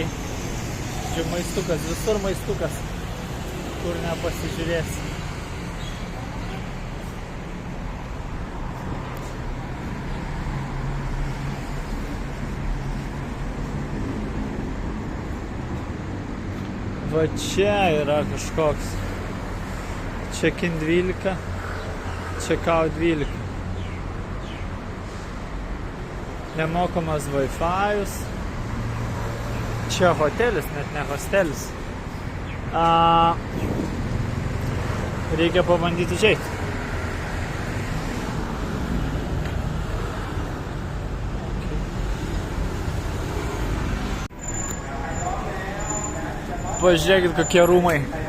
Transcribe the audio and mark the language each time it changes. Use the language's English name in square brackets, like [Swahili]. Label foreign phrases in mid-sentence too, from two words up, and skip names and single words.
[Lithuanian] Čia maistukas, visur maistukas, kur nepasižiūrėsi. Va čia yra kažkoks check-in 12, check-out 12. Nemokamas Wi-Fi'us. Čia hotelis, net ne hostelis. Reikia pabandyti užeiti. Pažiūrėkit, kokie rūmai.